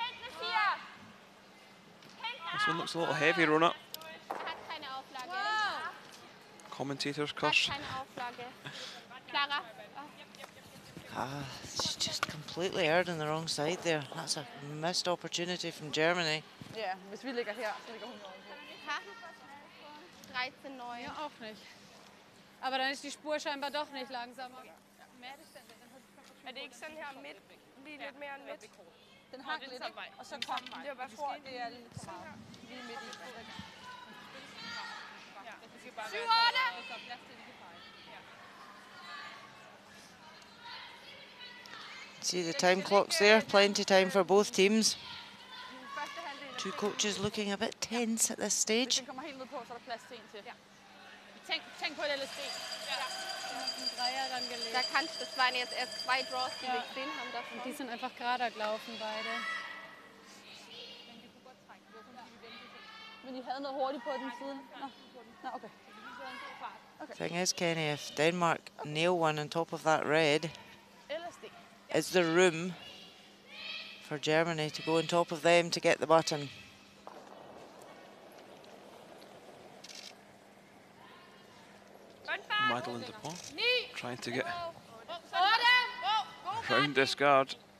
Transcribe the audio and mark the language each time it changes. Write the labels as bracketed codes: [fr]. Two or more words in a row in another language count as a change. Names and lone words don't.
[en] This one looks a little heavy, Rona. Commentator's curse. She's just completely erred on the wrong side there. That's a missed opportunity from Germany. [da] Ja, hvis vi ligger her, så ligger hun over. 13,9. [de] Ja, auch nicht. Aber dann ist die Spur scheinbar doch nicht langsamer. [da] Er det ikke sådan her midt? Lige lidt mere end midt? Den hang lidt, ikke? Og så kom den. Jeg tror, det er lidt for meget. Lige midt i. 7-8! [en] See the time clocks there, plenty time for both teams. 2 coaches looking a bit tense at this stage. [da] Den kommer helt ned på, så er der plads til en til. Tænk på et LSD. [de] Da kannst du, das waren jetzt erst 2 Draws, die wir gesehen haben davon. Und die sind einfach gerade gelaufen, beide. [da] Men I havde noget hurtigt på den siden. Nå, okay. [en] Thing is, Kenny, if Denmark nail one on top of that red, is there room for Germany to go on top of them to get the button? Madeleine Dupont trying to get around this guard.